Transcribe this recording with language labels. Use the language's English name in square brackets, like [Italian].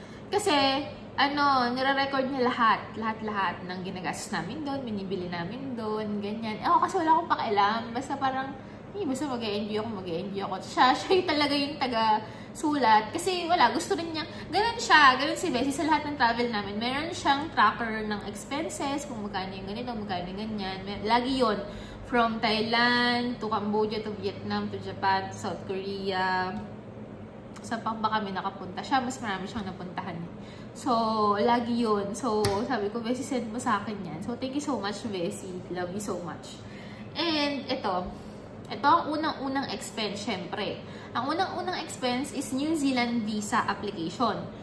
[Filipino] Kasi, nire-record niya lahat ng ginagastos namin doon, binibili namin doon, ganyan. Kasi wala akong pakialam. Basta parang, basta mag-e-enjoy ako. Siya yung talaga yung taga-sulat. Kasi wala, gusto rin niya. Ganun si Bessie sa lahat ng travel namin. Meron siyang tracker ng expenses, kung magkano yung ganito, magkano yung ganyan. Lagi yon [English] from Thailand, to Cambodia, to Vietnam, to Japan, to South Korea. [Filipino] Saan pa ba kami nakapunta? Mas marami siyang napuntahan. So, lagi yun. [English] So, [Filipino] sabi ko, [English] Bessie, send [Filipino] mo sa akin yan. [English] So, thank you so much, Bessie. Love you so much. [Filipino] And, ito ang unang-unang expense, syempre. Ang unang-unang expense is New Zealand visa application.